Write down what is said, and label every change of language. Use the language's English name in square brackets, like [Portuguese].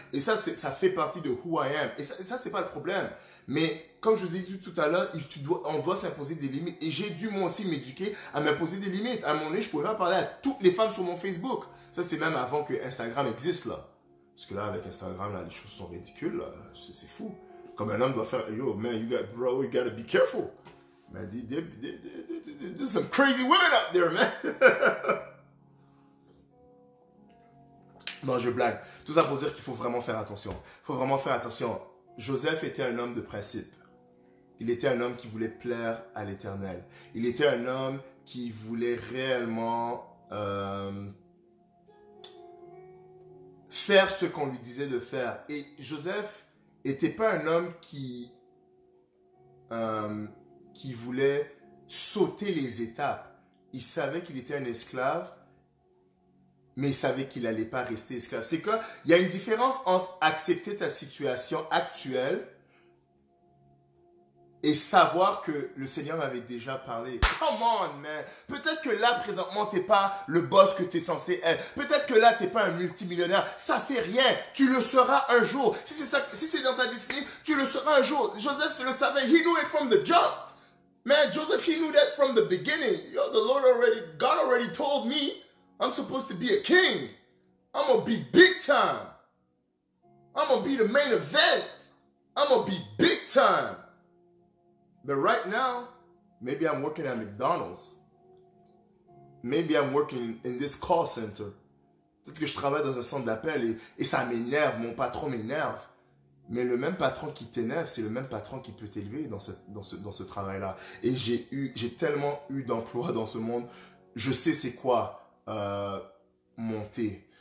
[French] Et ça fait partie de [English] who I am. [French] Et ça c'est pas le problème. Mais comme je vous ai dit tout à l'heure, on doit s'imposer des limites. Et j'ai dû moi aussi m'éduquer à m'imposer des limites. À un moment donné, je ne pouvais pas parler à toutes les femmes sur mon Facebook. Ça, c'était même avant que Instagram existe, là. Parce que là, avec Instagram, là, les choses sont ridicules. C'est fou. Comme un homme doit faire, [English] yo, man, you gotta be careful. Man, there's some crazy women out there, man. [French] Non, je blague. Tout ça pour dire qu'il faut vraiment faire attention. Il faut vraiment faire attention. Joseph était un homme de principe. Il était un homme qui voulait plaire à l'Éternel. Il était un homme qui voulait réellement faire ce qu'on lui disait de faire. Et Joseph n'était pas un homme qui voulait sauter les étapes. Il savait qu'il était un esclave, mais il savait qu'il n'allait pas rester esclave. C'est qu'il y a une différence entre accepter ta situation actuelle et savoir que le Seigneur m'avait déjà parlé. [English] Come on, man. [French] Peut-être que là, présentement, tu n'es pas le boss que tu es censé être. Peut-être que là, tu n'es pas un multimillionnaire. Ça fait rien. Tu le seras un jour. Si c'est dans ta destinée, tu le seras un jour. Joseph le savait. [English] He knew it from the jump. Man, Joseph, he knew that from the beginning. Yo, God already told me I'm supposed to be a king. I'm going to be big time. I'm gonna be the main event. I'm gonna be big time. But right now, maybe I'm working at McDonald's. Maybe I'm working in this call center. [French] Peut-être que je travaille dans un centre d'appel et ça m'énerve, mon patron m'énerve. Mais le même patron qui t'énerve, c'est le même patron qui peut t'élever dans ce travail-là. Et j'ai tellement eu d'emplois dans ce monde. Je sais c'est quoi monter.